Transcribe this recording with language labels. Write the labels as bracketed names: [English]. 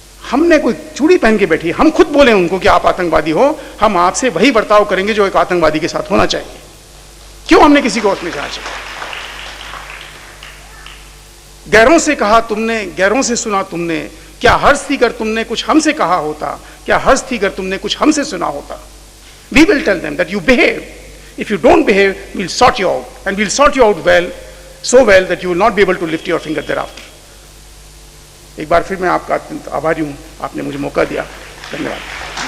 [Hindi] हमने कोई चूड़ी पहन के बैठी, हम खुद बोले उनको कि आप आतंकवादी हो, हम आपसे वही बर्ताव करेंगे जो एक आतंकवादी के साथ होना चाहिए। क्यों हमने किसी को उसमें जाना चाहिए? गैरों से कहा तुमने, गैरों से सुना तुमने, क्या हर्ष थी अगर तुमने कुछ हमसे कहा होता, क्या हर्ष थी अगर तुमने कुछ हमसे सुना होता। [English] We will tell them that you behave. If you don't behave, we'll sort you out, and we'll sort you out well, so well that you will not be able to lift your finger thereafter. [Hindi] एक बार फिर मैं आपका अत्यंत आभारी हूं, आपने मुझे मौका दिया। धन्यवाद।